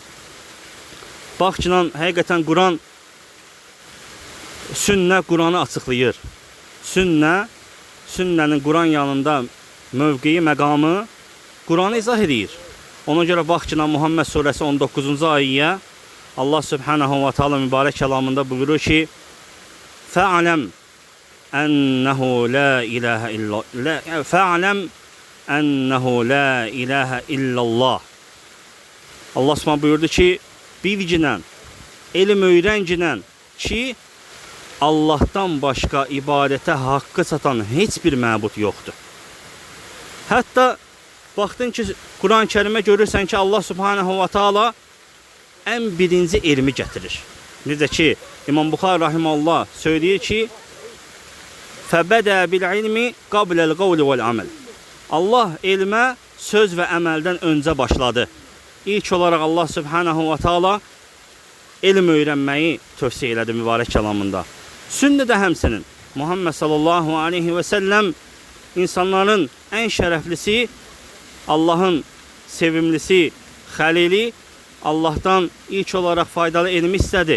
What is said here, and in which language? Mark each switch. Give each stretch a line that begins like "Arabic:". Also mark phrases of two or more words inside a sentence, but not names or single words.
Azerbaijani: Bax ki, həqiqətən Quran, sünnə Quranı açıqlayır. Sünnənin Quran yanında mövqeyi, məqamı Quranı izah edir. Ona görə bax ki, Muhammed surəsi 19-cu ayəyə Allah
Arabic: سبحانه وتعالى
Azerbaijani: mübarək kəlamında buyurur ki,
Arabic: فَعْلَمْ أَنَّهُ لَا إِلَٰهَ إِلَّا اللّٰهِ.
Azerbaijani: Allah subhanahu buyurdu ki, bilginən, elm öyrənginən ki, Allahdan başqa ibadətə haqqı çatan heç bir məbud yoxdur. Hətta baxdın ki, Quran-ı Kərimə görürsən ki, Allah
Arabic: سبحانه وتعالى
Azerbaijani: ən birinci elmi gətirir. Necə ki, İmam Buxari rahimehullah söyləyir ki,
Arabic: فَبَدَى بِالْعِلْمِ قَبْلَ الْقَوْلِ وَالْعَمَلِ.
Azerbaijani: Allah elmə söz və əməldən öncə başladı. İlk olaraq Allah
Arabic: سبحانه وتعالى
Azerbaijani: elm öyrənməyi tövsiyə elədi mübarək kəlamında. Sünnə də həmsinin. Muhammed
Arabic: صلى الله عليه وسلم
Azerbaijani: insanların ən şərəflisi, Allahın sevimlisi, xəlili, Allahdan ilk olaraq faydalı elm istədi.